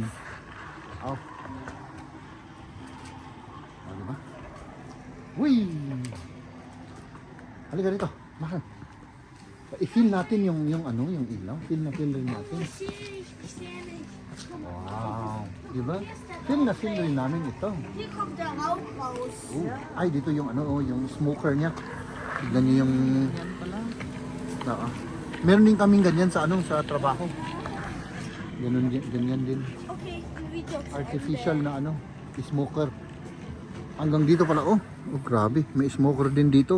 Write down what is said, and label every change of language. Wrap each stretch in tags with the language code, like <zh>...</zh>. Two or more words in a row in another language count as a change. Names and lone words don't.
<tl>Oh. O, diba? Uy! Halika dito. Mahal. I-feel natin yung ano, yung ilaw. Feel rin natin. Wow. Diba? Feel rin namin ito.</tl> <de>Hier kommt der Rauch raus.</de> <tl>Oh. Ay, dito yung ano, oh, yung smoker niya. Tignan niyo yung... Yan pala. Oo. Meron din kaming ganyan sa ano, sa trabaho. Ganyan din. Okay, video. Artificial na ano, smoker. Hanggang dito pala, oh. Oh, grabe. May smoker din dito.</tl>